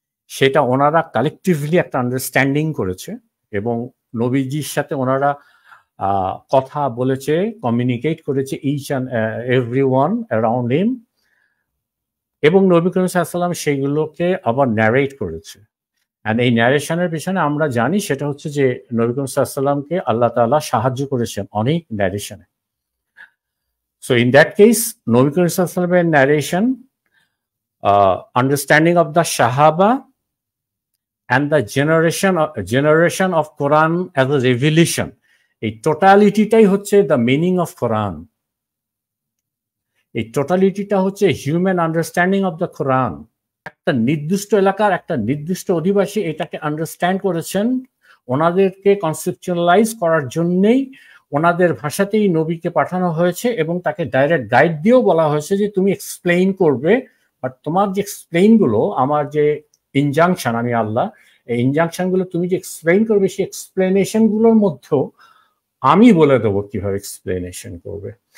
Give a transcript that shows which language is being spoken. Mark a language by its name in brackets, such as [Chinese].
[Bangla] সেটা ওনারা কালেকটিভলি একটা আন্ডারস্ট্যান্ডিং করেছে এবং নবীজির সাথে ওনারা কথা বলেছে, কমিউনিকেট করেছে [English] each and every one around him, [Bangla] এবং নবী করিম সাল্লাল্লাহু আলাইহি সাল্লাম সেইগুলোকে আবার ন্যারেট করেছে। অ্যান্ড এই ন্যারেশনের পিছনে আমরা জানি সেটা হচ্ছে যে নবী করিম সাল্লাল্লাহু আলাইহি সাল্লামকে আল্লাহ তাআলা সাহায্য করেছেন অনেক ন্যারেশনে। [English] so in that case [Bangla] Nabi Karim সাল্লাল্লাহু আলাইহি সাল্লামের narration, [English] understanding of the Sahaba and the generation of Quran as a revelation, [Bangla] এই টোটালিটিটাই হচ্ছে [English] the meaning of Quran. [Bangla] এই টোটালিটিটা হচ্ছে [English] Human understanding of the Quran. [Bangla] একটা নির্দিষ্ট এলাকার একটা নির্দিষ্ট অধিবাসী এটাকে আন্ডারস্ট্যান্ড করেছেন, ওনাদেরকে কনসেপচুয়ালাইজ করার জন্যেই ওনাদের ভাষাতেই নবীকে পাঠানো হয়েছে এবং তাকে ডাইরেক্ট গাইড দিয়েও বলা হয়েছে যে তুমি এক্সপ্লেইন করবে, বাট তোমার যে এক্সপ্লেইনগুলো, আমার যে ইনজাংশন, আমি আল্লাহ, এই ইনজাংশনগুলো তুমি যে এক্সপ্লেইন করবে, সেই এক্সপ্লেনেশনগুলোর মধ্যেও আমি বলে দেবো কিভাবে এক্সপ্লেনেশন করবে।